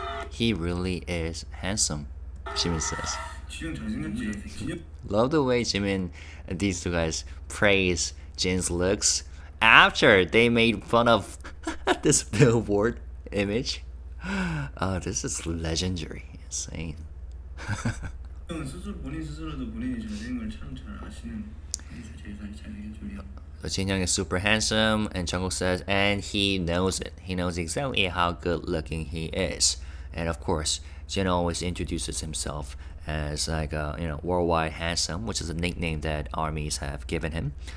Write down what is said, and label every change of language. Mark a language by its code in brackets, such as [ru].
[en] He really is handsome, Jimin says. [ko] 지금 잘생겼지. [en] Love the way Jimin and these two guys praise Jin's looks after they made fun of this billboard image. This is legendary, insane. [ko] 본인 스스로도 본인이 잘생긴 걸 참 잘 아시는 제일 잘생긴 줄이야. [en] So Jin Young is super handsome, and Jungkook says, and he knows it. He knows exactly how good looking he is. And of course, Jin always introduces himself as worldwide handsome, which is a nickname that armies have given him.